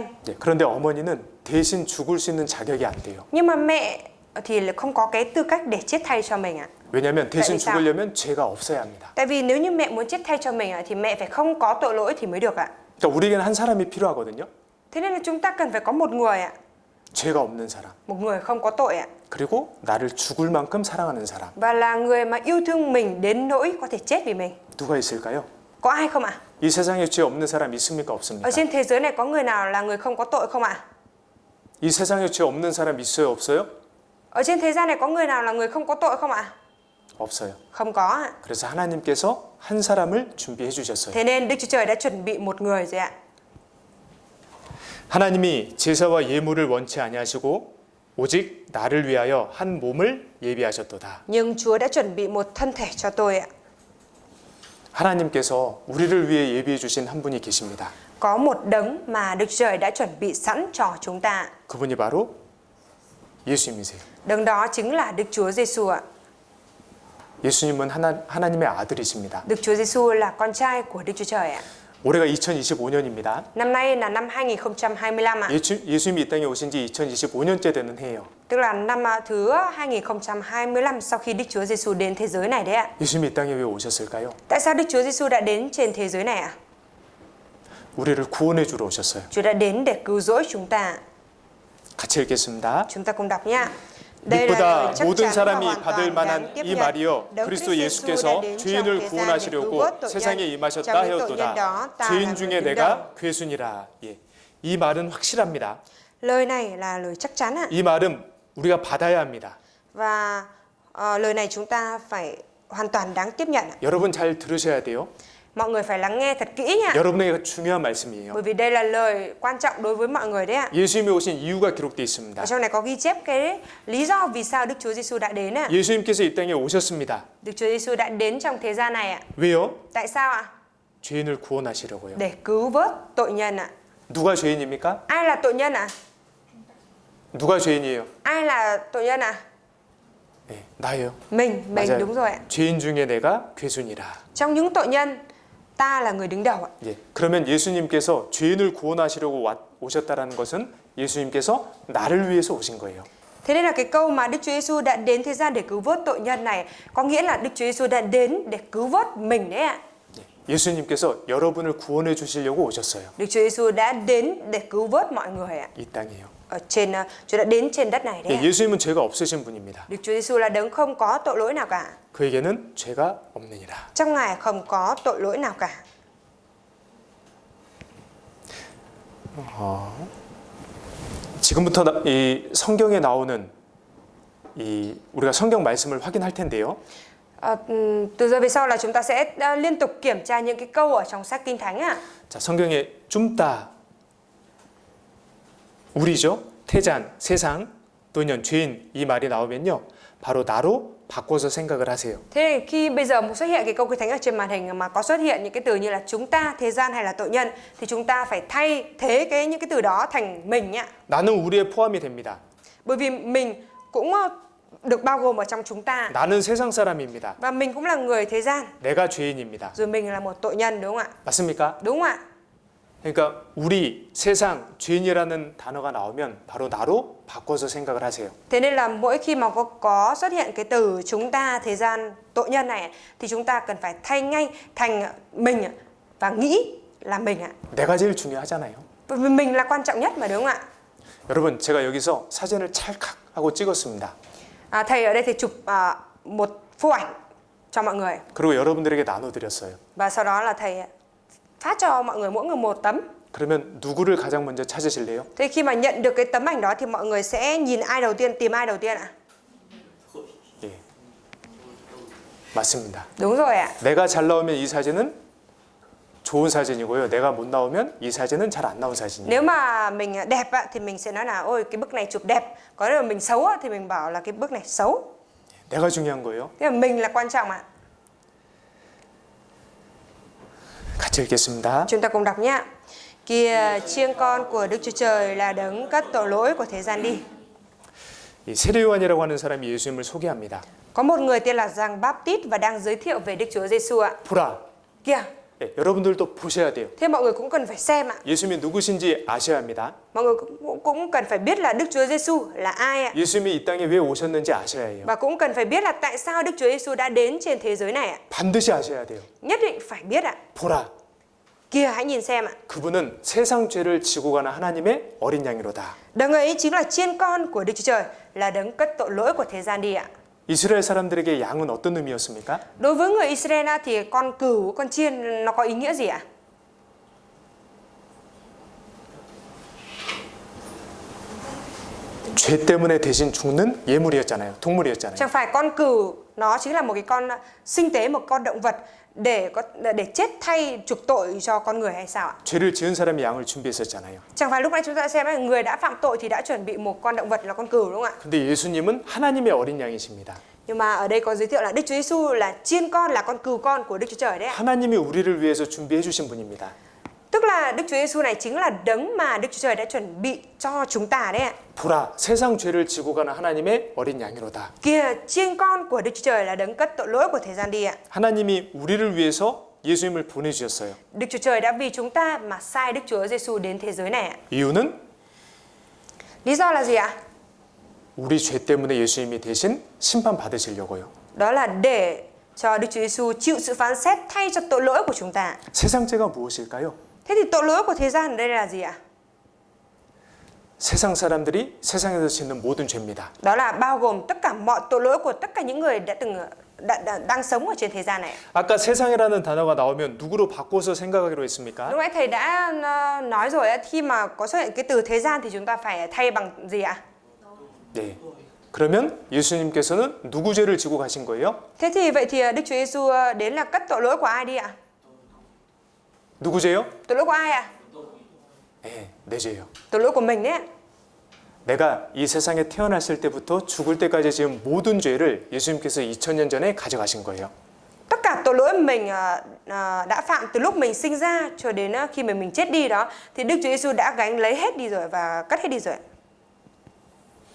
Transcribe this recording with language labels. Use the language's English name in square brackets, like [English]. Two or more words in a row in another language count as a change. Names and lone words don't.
[Korean] 네, 그런데 어머니는 대신 죽을 수 있는 자격이 안 돼요. [Vietnamese] Nhưng mà mẹ thì không có cái tư cách để chết thay cho mình ạ. [Korean] 왜냐하면 대신 죽으려면 죄가 없어야 합니다. [Vietnamese] Tại vì nếu như mẹ muốn chết thay cho mình thì mẹ phải không có tội lỗi thì mới được ạ. [Korean] 그러니까 우리에게는 한 사람이 필요하거든요. [Vietnamese] Thế nên là chúng ta cần phải có một người ạ, [Korean] 죄가 없는 사람. [Vietnamese] một người không có tội ạ. [Korean] 그리고 나를 죽을 만큼 사랑하는 사람. [Vietnamese] Và là người mà yêu thương mình đến nỗi có thể chết vì mình. [Korean] 누가 있을까요? [Vietnamese] Có ai không ạ? [Korean] 이 세상에 죄 없는 사람 있습니까? 없습니까? [Vietnamese] Ở trên thế giới này có người nào là người không có tội không ạ? [Korean] 이 세상에 죄 없는 사람 있어요, 없어요? [Vietnamese] Ở trên thế gian này có người nào là người không có tội không ạ? [Korean] 없어요. [Vietnamese] Không có ạ. [Korean] 그래서 하나님께서 한 사람을 준비해 주셨어요. [Vietnamese] Thế nên Đức Chúa Trời đã chuẩn bị một người rồi ạ. [Korean] 하나님이 제사와 예물을 원치 아니하시고 오직 나를 위하여 한 몸을 예비하셨도다. [Vietnamese] Nhưng Chúa đã chuẩn bị một thân thể cho tôi ạ. [Korean] 하나님께서 우리를 위해 예비해 주신 한 분이 계십니다. [Vietnamese] Có một đấng mà Đức Chúa Trời đã chuẩn bị sẵn cho chúng ta. [Korean] 그분이 바로 예수님이세요. [Vietnamese] Đấng đó chính là Đức Chúa Giêsu ạ. [Korean] 예수님은 하나님의 아들이십니다. [Vietnamese] Đức Chúa Giêsu là con trai của Đức Chúa Trời ạ. [Korean] 올해가 2025년입니다. [Vietnamese] Năm nay là năm 2025 ạ. [Korean] 예수님이 이 땅에 오신 지 2025년째 되는 해예요. [Vietnamese] Tức là năm thứ 2025 sau khi Đức Chúa Giêsu đến thế giới này đấy ạ. [Korean] 예수님이 이 땅에 왜 오셨을까요? [Vietnamese] Tại sao Đức Chúa Giêsu đã đến trên thế giới này ạ? [Korean] 우리를 구원해 주러 오셨어요. [Vietnamese] Chúa đã đến để cứu rỗi chúng ta. [Korean] 같이 읽겠습니다. [Vietnamese] Chúng ta cùng đọc nhá. [Korean] 믿보다 모든 사람이 받을 만한 이 말이여 그리스도 예수께서 죄인을 구원하시려고 세상에 임하셨다 하였도다. 죄인 중에 내가 괴순이라. 예. 이 말은 확실합니다. [Vietnamese] Lời này là lời chắc chắn ạ. [Korean] 이 말은 우리가 받아야 합니다. [Vietnamese] Và lời này chúng ta phải hoàn toàn đáng tiếp nhận ạ. [Korean] 여러분 잘 들으셔야 돼요. [Vietnamese] Mọi người phải lắng nghe thật kỹ nha. [Korean] 여러분에게 중요한 말씀이에요. [Vietnamese] Bởi vì đây là lời quan trọng đối với mọi người đấy ạ. [Korean] 예수님이 오신 이유가 기록되어 있습니다. [Vietnamese] Ở trong này có ghi chép cái lý do vì sao Đức Chúa Giêsu đã đến ạ. [Korean] 예수님께서 이 땅에 오셨습니다. [Vietnamese] Đức Chúa Giêsu đã đến trong thế gian này ạ. [Korean] 왜요? [Vietnamese] Tại sao ạ? [Korean] 죄인을 구원하시려고요. [Vietnamese] Để cứu vớt tội nhân ạ. [Korean] 누가 죄인입니까? [Vietnamese] Ai là tội nhân ạ? [Korean] 누가 죄인이에요? [Vietnamese] Ai là tội nhân ạ? [Korean] 네, 나예요. [Vietnamese] Mình [Korean] 맞아요. [Vietnamese] đúng rồi ạ. [Korean] 죄인 중에 내가 괴순이라. [Vietnamese] Trong những tội nhân, ta là người đứng đầu ạ. [Korean] 예, 그러면 예수님께서 죄인을 구원하시려고 오셨다라는 것은 예수님께서 나를 위해서 오신 거예요. [Vietnamese] Thế nên là cái câu mà Đức Chúa Giêsu đã đến thế gian để cứu vớt tội nhân này có nghĩa là Đức Chúa Giêsu đã đến để cứu vớt mình đấy ạ. [Korean] 예, 예수님께서 여러분을 구원해 주시려고 오셨어요. [Vietnamese] Đức Chúa Giêsu đã đến để cứu vớt mọi người ạ. [Korean] 이 땅이에요. [Vietnamese] Ở trên Chúa đã đến trên đất này đấy [Korean] 예, [Vietnamese] ạ. [Korean] 예수님은 죄가 없으신 분입니다. [Vietnamese] Đức Chúa Giêsu là đấng không có tội lỗi nào cả. [Korean] 그에게는 죄가 없느니라. [Vietnamese] Trong Ngài không có tội lỗi nào cả. [Korean] 지금부터 이 성경에 나오는 이 우리가 성경 말씀을 확인할 텐데요. [Vietnamese] Từ giờ về sau là chúng ta sẽ liên tục kiểm tra những cái câu ở trong sách Kinh Thánh ạ. [Korean] 자, 성경에 쫌따 우리죠. 태잔, 세상 또는 죄인 이 말이 나오면요. 바로 나로 바꿔서 생각을 하세요. [Vietnamese] Thế thì khi bây giờ xuất hiện cái câu Kinh Thánh ở trên màn hình mà có xuất hiện những cái từ như là chúng ta, thế gian hay là tội nhân thì chúng ta phải thay thế những cái từ đó thành mình nhá. [Korean] 나는 우리에 포함이 됩니다. [Vietnamese] Bởi vì mình cũng được bao gồm ở trong chúng ta. [Korean] 나는 세상 사람입니다. [Vietnamese] Và mình cũng là người thế gian. [Korean] 내가 죄인입니다. [Vietnamese] Rồi mình là một tội nhân đúng không ạ? [Korean] 맞습니까? [Vietnamese] Đúng không ạ? [Korean] 그러니까 우리 세상 죄인이라는 단어가 나오면 바로 나로 바꿔서 생각을 하세요. [Vietnamese] Thế nên là mỗi khi mà có xuất hiện cái từ chúng ta, thế gian, tội nhân này thì chúng ta cần phải thay ngay thành mình và nghĩ là mình ạ. [Korean] 내가 제일 중요하잖아요. [Vietnamese] Bởi vì mình là quan trọng nhất mà đúng không ạ? [Korean] 여러분, 제가 여기서 사진을 찰칵 하고 찍었습니다. [Vietnamese] Thầy ở đây thì chụp một phô ảnh cho mọi người [Korean] 그리고 여러분들에게 나눠드렸어요. [Vietnamese] và sau đó là thầy phát cho mọi người mỗi người một tấm. [Korean] 그러면 누구를 가장 먼저 찾으실래요? [Vietnamese] Thế khi mà nhận được cái tấm ảnh đó thì mọi người sẽ nhìn ai đầu tiên, tìm ai đầu tiên ạ? [Korean] 예, 맞습니다. [Vietnamese] Đúng rồi ạ. [Korean] 내가 잘 나오면 이 사진은 좋은 사진이고요. 내가 못 나오면 이 사진은 잘 안 나온 사진이에요. [Vietnamese] Nếu mà mình đẹp thì mình sẽ nói là ôi cái bức này chụp đẹp. Còn nếu mà mình xấu thì mình bảo là cái bức này xấu. [Korean] 내가 중요한 거예요. [Vietnamese] Thế là mình là quan trọng ạ. [Korean] 같이 읽겠습니다. [Vietnamese] Chúng ta cùng đọc nhé. Kìa chiên con của Đức Chúa Trời là đấng cất tội lỗi của thế gian đi. [Korean] 이 세례요한이라고 하는 사람이 예수님을 소개합니다. [Vietnamese] Có một người tên là Giăng Báp-tít và đang giới thiệu về Đức Chúa Giêsu ạ. [Korean] 보라. [Vietnamese] Kìa, [Korean] 예, 여러분들도 보셔야 돼요. [Vietnamese] thế mọi người cũng cần phải xem ạ. [Korean] 예수님이 누구신지 아셔야 합니다. [Vietnamese] Mọi người cũng cần phải biết là Đức Chúa Giêsu là ai ạ. [Korean] 예수님이 이 땅에 왜 오셨는지 아셔야 해요. [Vietnamese] Và cũng cần phải biết là tại sao Đức Chúa Giêsu đã đến trên thế giới này ạ. [Korean] 반드시 아셔야 돼요. [Vietnamese] Nhất định phải biết ạ. [Korean] 보라. [Vietnamese] Kìa, hãy nhìn xem ạ. [Korean] 그분은 세상 죄를 지고 가는 하나님의 어린 양이로다. [Vietnamese] Đấng ấy chính là chiên con của Đức Chúa Trời, là đấng cất tội lỗi của thế gian đi ạ. [Korean] 이스라엘 사람들에게 양은 어떤 의미였습니까? [Vietnamese] Đối với người Israel thì con cừu, con chiên nó có ý nghĩa gì ạ? [Korean] 죄 때문에 대신 죽는 예물이었잖아요. 동물이었잖아요. [Vietnamese] Chẳng phải con cừu nó chính là một cái con sinh tế, một con động vật để chết thay chuộc tội cho con người hay sao ạ? [Korean] 죄를 지은 사람이 양을 준비했었잖아요. [Vietnamese] Chẳng phải lúc nãy chúng ta xem ấy, người đã phạm tội thì đã chuẩn bị một con động vật là con cừu đúng không ạ? [Korean] 근데 예수님은 하나님의 어린 양이십니다. [Vietnamese] Nhưng mà ở đây có giới thiệu là Đức Chúa Giêsu là chiên con, là con cừu con của Đức Chúa Trời đấy ạ. [Korean] 하나님이 우리를 위해서 준비해 주신 분입니다. [Vietnamese] Tức là Đức Chúa Giêsu này chính là đấng mà Đức Chúa Trời đã chuẩn bị cho chúng ta đấy ạ. [Korean] 보라, 세상 죄를 지고 가는 하나님의 어린 양이로다. [Vietnamese] Kìa, chiên con của Đức Chúa Trời là đấng cất tội lỗi của thế gian đi ạ. [Korean] 하나님이 우리를 위해서 예수님을 보내주셨어요. [Vietnamese] Đức Chúa Trời đã vì chúng ta mà sai Đức Chúa Giêsu đến thế giới này ạ. [Korean] 이유는 [Vietnamese] Lý do là gì ạ? [Korean] 우리 죄 때문에 예수님이 대신 심판 받으시려고요. [Vietnamese] Đó là để cho Đức Chúa Giêsu chịu sự phán xét thay cho tội lỗi của chúng ta. [Korean] 세상 죄가 무엇일까요? [Vietnamese] Thế thì tội lỗi của thế gian ở đây là gì ạ? [Korean] 세상 사람들이 세상에서 짓는 모든 죄입니다. [Vietnamese] Đó là bao gồm tất cả mọi tội lỗi của tất cả những người đang sống ở trên thế gian này. [Korean] 아까 세상이라는 단어가 나오면 누구로 바꿔서 생각하기로 했습니까? [Vietnamese] Lúc nãy thầy đã nói rồi khi mà có xuất hiện cái từ thế gian thì chúng ta phải thay bằng gì ạ? [Korean] 네. 그러면 예수님께서는 누구 죄를 지고 가신 거예요? [Vietnamese] Thế thì vậy thì Đức Chúa Giêsu đến là cất tội lỗi của ai đi ạ? [Korean] 누구 죄요? [Vietnamese] Tội lỗi của ai ạ? [Korean] 네, 내 죄요. [Vietnamese] Tội lỗi của mình đấy ạ. [Korean] 내가 이 세상에 태어났을 때부터 죽을 때까지 지은 모든 죄를 예수님께서 2000년 전에 가져가신 거예요. [Vietnamese] Tất cả tội lỗi mình đã phạm từ lúc mình sinh ra cho đến khi mình chết đi đó thì Đức Chúa Giêsu đã gánh lấy hết đi rồi và cất hết đi rồi.